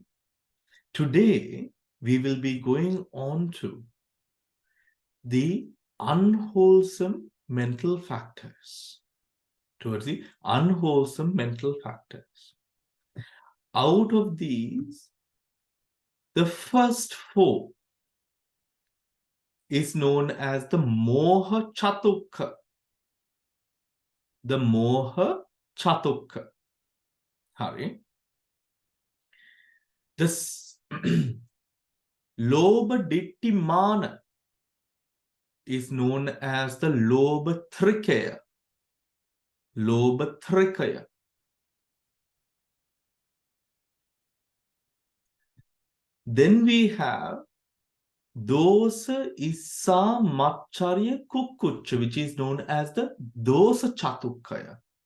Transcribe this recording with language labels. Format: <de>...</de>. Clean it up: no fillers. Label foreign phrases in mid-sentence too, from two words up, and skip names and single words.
<en>Today we will be going on to the unwholesome mental factors. Towards the unwholesome mental factors. Out of these, the first four is known as the</en> <pi>Moha Chatukka. The Moha Chatukka.</pi> <en>Hari. This</en> <pi>Lobha Ditti Mana</pi> <en>is known as the</en> <pi>Lobha Trikaya. Lobha Trikaya.</pi> <en>Then we have</en> <pi>Dosa Issa Macharya Kukkucha,</pi> <en>which is known as the</en> <pi>Dosa Chatukkaya.</pi>